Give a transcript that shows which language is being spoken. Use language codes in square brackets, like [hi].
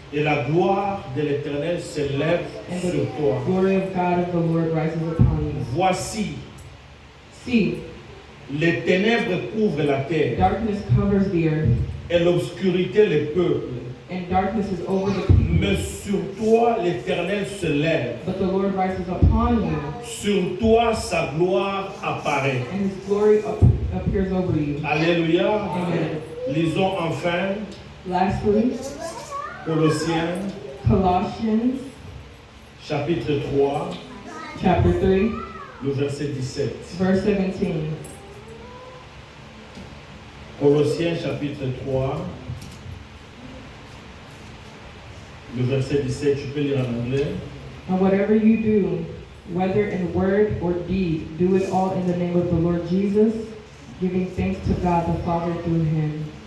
[fr] Et la gloire de l'Éternel s'élève [en] and [fr] sur [en] the [fr] toi. [en] glory of God of the Lord rises upon you. [fr] Voici, [en] See, [fr] les ténèbres couvrent la terre, [en] darkness covers the earth, [fr] et l'obscurité les peuples. [en] and darkness is over the people. [fr] Mais sur toi, l'Éternel se lève. [en] But the Lord rises upon you, [fr] Sur toi, sa gloire apparaît. [en] and his glory appears over you. Alléluia. Amen. [fr] Lisons enfin [en] Lastly, [fr] Colossiens [en] Colossians [fr] chapitre 3, [en] chapter 3, [fr] le verset 17. [en] verse 17. [fr] Colossiens chapitre 3, le verset 17, tu peux lire en anglais. [en] And whatever you do, whether in word or deed, do it all in the name of the Lord Jesus, giving thanks to God the Father through him.